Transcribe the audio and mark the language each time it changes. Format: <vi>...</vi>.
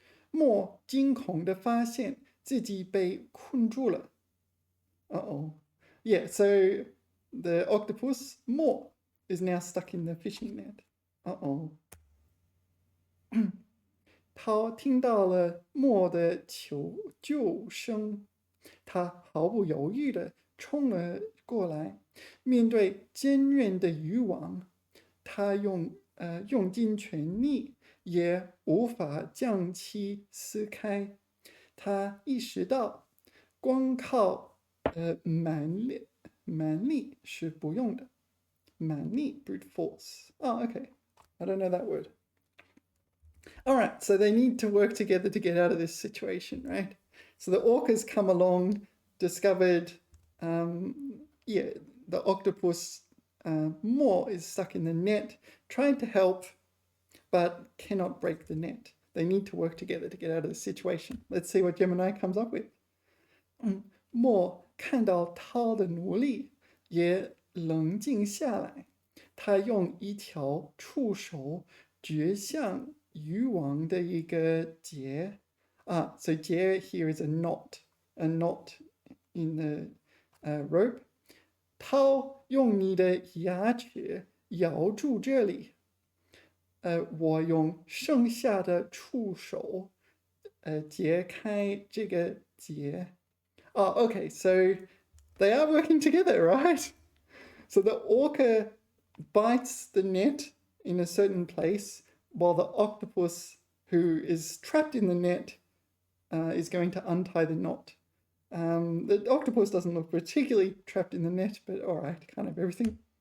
<zh>墨惊恐地发现自己被困住了。</zh> <en>Uh-oh. Yeah, so the octopus, Mo, is now stuck in the fishing net. Uh-oh.</en> <zh>他听到了墨的求救声。他毫不犹豫地冲了过来，面对坚韧的渔网，他用尽全力也无法将其撕开。他意识到，光靠蛮力是不用的。</zh> <en>蛮力 brute force. Oh, okay. I don't know that word. All right, so they need to work together to get out of this situation, right? So the orcas come along, discovered, the octopus Mo is stuck in the net, trying to help, but cannot break the net. They need to work together to get out of the situation. Let's see what Gemini comes up with.</en> <zh>Mo 看到涛的努力，也冷静下来。他用一条触手掘向渔网的一个结。</zh> <en>So 结 here is a knot in the rope.</en> <zh>涛用你的牙齿咬住这里。我用剩下的触手解开这个结。</zh> <en>Okay, so they are working together, right? So the orca bites the net in a certain place, while the octopus, who is trapped in the net, is going to untie the knot. The octopus doesn't look particularly trapped in the net, but all right, kind of everything.</en>